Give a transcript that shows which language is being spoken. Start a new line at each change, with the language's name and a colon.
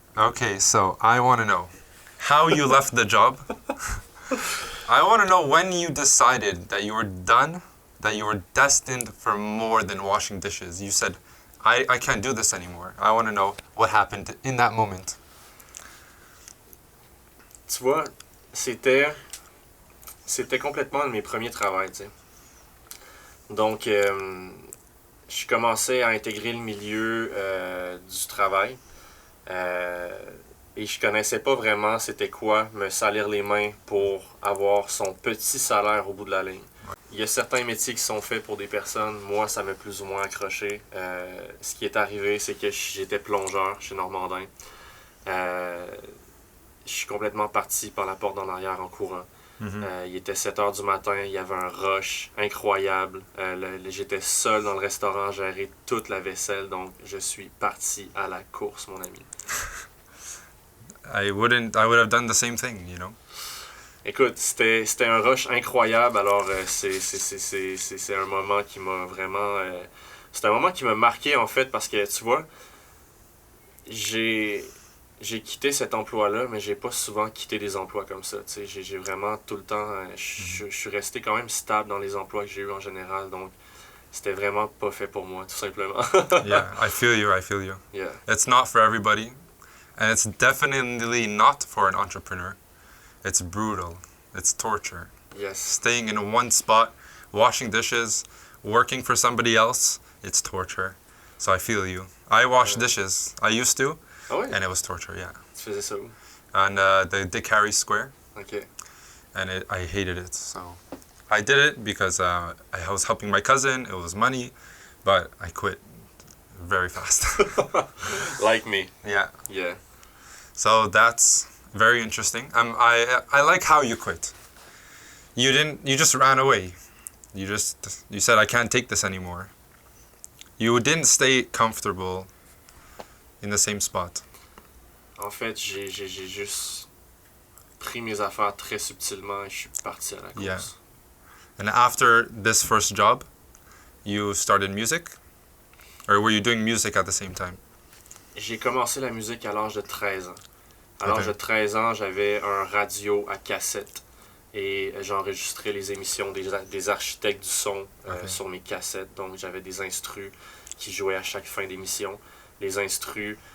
English: Okay, so I want to know how you left the job. I want to know when you decided that you were done, that you were destined for more than washing dishes. You said, I can't do this anymore. I want to know what happened in that moment.
French: Tu vois, c'était complètement un de mes premiers travails, tu sais. Donc, je commençais à intégrer le milieu du travail. Et je connaissais pas vraiment c'était quoi me salir les mains pour avoir son petit salaire au bout de la ligne. Il y a certains métiers qui sont faits pour des personnes. Moi, ça m'a plus ou moins accroché. Ce qui est arrivé, c'est que j'étais plongeur chez Normandin. Je suis complètement parti par la porte d'en arrière en courant. Il était 7h du matin, il y avait un rush incroyable. J'étais seul dans le restaurant à gérer toute la vaisselle, donc je suis parti à la course, mon ami.
English: I would have done the same thing, you know.
French: Écoute, c'était un rush incroyable, alors c'est un moment qui m'a vraiment... c'est un moment qui m'a marqué, en fait, parce que, tu vois, j'ai quitté cet emploi-là, mais j'ai pas souvent quitté des emplois comme ça, tu sais. J'ai vraiment tout le temps... je suis resté quand même stable dans les emplois que j'ai eus en général, donc c'était vraiment pas fait pour moi, tout simplement.
English: Yeah, I feel you. Yeah. It's not for everybody. And it's definitely not for an entrepreneur. It's brutal. It's torture. Yes. Staying in one spot, washing dishes, working for somebody else, it's torture. So I feel you. I wash dishes. I used to.
French: Ah ouais?
English: And it was torture, yeah.
French: Tu faisais ça où?
English: And the Dick Harry Square. OK. And I hated it. So I did it because I was helping my cousin. It was money. But I quit very fast. Like me. Yeah. Yeah. So that's very interesting. I like how you quit. You just ran away. You said I can't take this anymore. You didn't stay comfortable in the same spot.
French: En fait, j'ai juste pris mes affaires très subtilement et je suis parti à la course.
English: Yeah. And after this first job, you started music? Or were you doing music at the same time?
French: J'ai commencé la musique à l'âge de 13 ans. À l'âge de 13 ans, j'avais un radio à cassette et j'enregistrais les émissions des architectes du son sur mes cassettes. Donc, j'avais des instrus qui jouaient à chaque fin d'émission. Les instrus